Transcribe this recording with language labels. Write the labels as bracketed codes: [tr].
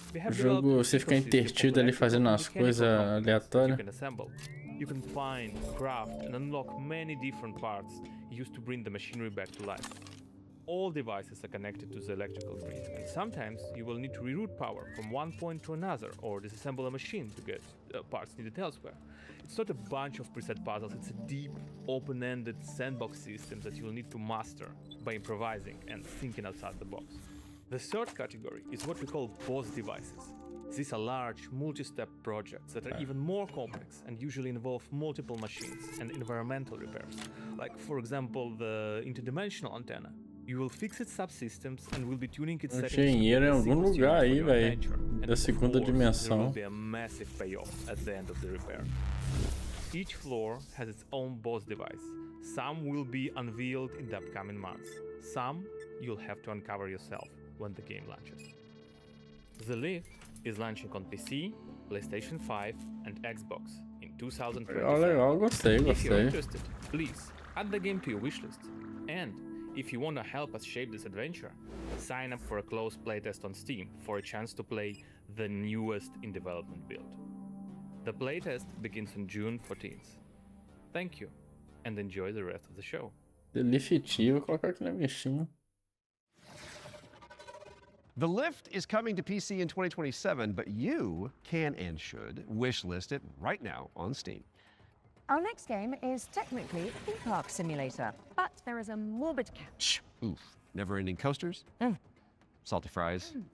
[pt] O jogo você fica intertido ali fazendo as coisas aleatórias. [en] You can find, craft, and unlock many different parts used to bring the machinery back to life. All devices are connected to the electrical grid, and sometimes you will need to reroute power from one point to another or disassemble a machine to get parts needed elsewhere. It's not a bunch of preset puzzles, it's a deep, open-ended sandbox system that you'll need to master by improvising and thinking outside the box. The third category is what we call boss devices. These are large, multi-step projects that are even more complex and usually involve multiple machines and environmental repairs. Like, for example, the interdimensional antenna. You will fix its subsystems and will be tuning its settings. [pt] Engenheiro em algum lugar aí, velho, da segunda dimensão. [en] There will be a massive payoff at the end of the repair. Each floor has its own boss device. Some will be unveiled in the upcoming months. Some you'll have to uncover yourself when the game launches. The Lift is launching on PC, PlayStation 5 and Xbox in 2027. [pt] Legal, gostei. [en] If you're interested, please add the game to your wishlist. And if you want to help us shape this adventure, sign up for a closed playtest on Steam for a chance to play the newest in development build. The playtest begins on June 14th. Thank you, and enjoy the rest of the show. [pt] Definitivo, vou colocar aqui na bichinha. [en] The Lift is coming to PC in 2027, but you can and should wishlist it right now on Steam. Our next game is technically a theme park simulator, but there is a morbid catch. Oof. Never-ending coasters? Salty fries?